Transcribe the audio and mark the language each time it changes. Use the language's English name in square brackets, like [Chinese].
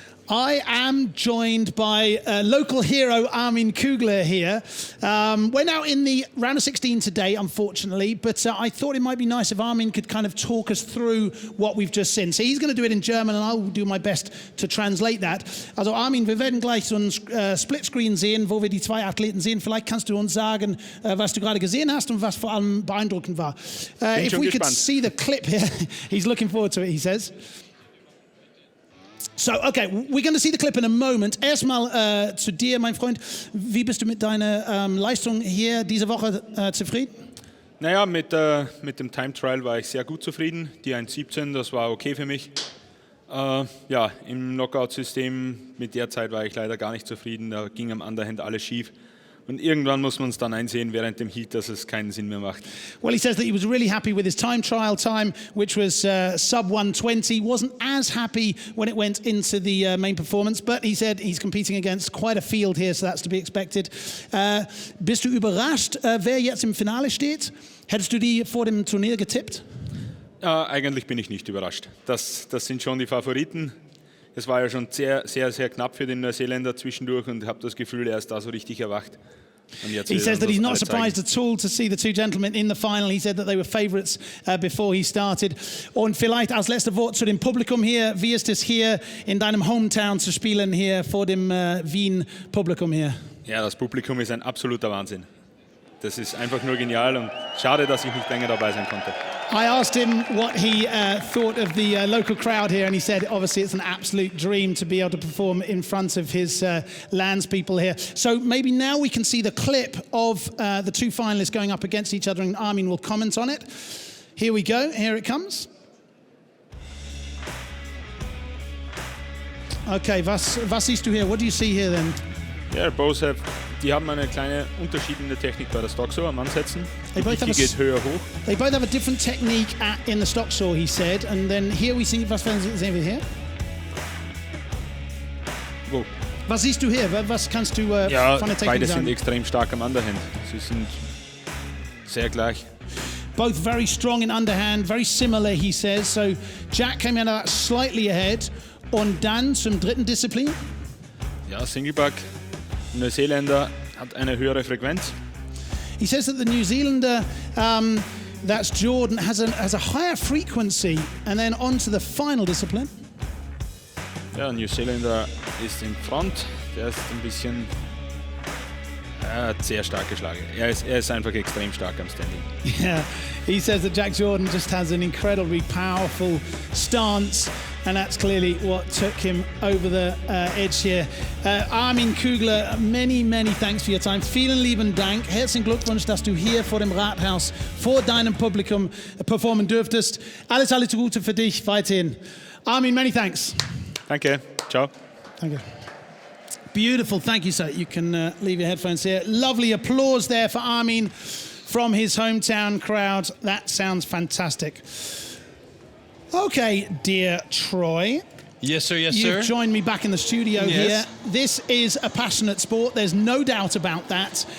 [English] I am joined by local hero Armin Kugler here. We're now in the round of 16 today, unfortunately, but I thought it might be nice if Armin could kind of talk us through what we've just seen. So he's going to do it in German and I'll do my best to translate that. [German] Also Armin, wir werden gleich so einen Splitscreen sehen, wo wir die 2 Athleten sehen. Vielleicht kannst du uns sagen, was du gerade gesehen hast und was vor allem beeindruckend war. [English] If we could see the clip here, he's looking forward to it, he says. So, okay, we're going to see the clip in a moment. [German] Erstmal zu dir, mein Freund. Wie bist du mit deiner Leistung hier diese Woche zufrieden? Naja, mit dem Time Trial war ich sehr gut zufrieden. Die 1:17, das war okay für mich. Ja, im Knockout-System mit der Zeit war ich leider gar nicht zufrieden. Da ging am Underhand alles schief. Und irgendwann muss man es dann einsehen während dem Heat, dass es keinen Sinn mehr macht. [English] Well, he says that he was really happy with his time trial time, which was sub 120. Wasn't as happy when it went into the main performance, but he said he's competing against quite a field here, so that's to be expected. [German] Bist du überrascht, wer jetzt im Finale steht? Hättest du die vor dem Turnier getippt? Eigentlich bin ich nicht überrascht. Das sind schon die Favoriten. Es war ja schon sehr, sehr, sehr knapp für den Neuseeländer zwischendurch und habe das Gefühl, er ist da so richtig erwacht. [English] He says that he's not surprised at all to see the two gentlemen in the final. He said that they were favourites before he started. [German] Und vielleicht als letzter Wort zu dem Publikum hier. Wie ist es hier in deinem Hometown zu spielen, hier vor dem Wien-Publikum hier? Ja, das Publikum ist ein absoluter Wahnsinn. Das ist einfach nur genial und schade, dass ich nicht länger dabei sein konnte. [English] I asked him what he thought of the local crowd here, and he said obviously it's an absolute dream to be able to perform in front of his landspeople here. So maybe now we can see the clip of the two finalists going up against each other, and Armin will comment on it. Here we go, here it comes. [German] Okay, was siehst du hier? [English] What do you see here then? [German] Yeah, die haben eine kleine Unterschied in der Technik bei der Stocksaw am Ansetzen. Die geht höher hoch. [English] They both have a different technique in the stocksaw, he said, and then here we see, [German] was sehen wir hier? Wo? Was siehst du hier? Was kannst du von der Technik beide sagen? sind extrem stark am Underhand. Sie sind sehr gleich. [English] Both very strong in underhand, very similar, he says. So Jack came in slightly ahead. [German] Und dann zum dritten Disziplin. Ja, Singleback. Neuseeländer hat eine höhere Frequenz. [English] He says that the New Zealander, that's Jordan, has a higher frequency, and then on to the final discipline. [German] Ja, New Zealander ist in Front. Der ist ein bisschen sehr stark geschlagen. Er ist einfach extrem stark am Standing. [English] Yeah, he says that Jack Jordan just has an incredibly powerful stance, and that's clearly what took him over the edge here. Armin Kugler, many, many thanks for your time. [German] Vielen lieben Dank. Herzlichen Glückwunsch, dass du hier vor dem Rathaus, vor deinem Publikum performen dürftest. Alles Gute für dich weiterhin. [English] Armin, many thanks. [German] Danke. Ciao. Danke. [English] Beautiful, thank you, sir. You can leave your headphones here. Lovely applause there for Armin from his hometown crowd. That sounds fantastic. Okay, dear Troy. Yes, sir, yes, sir. You've joined me back in the studio here. This is a passionate sport, there's no doubt about that.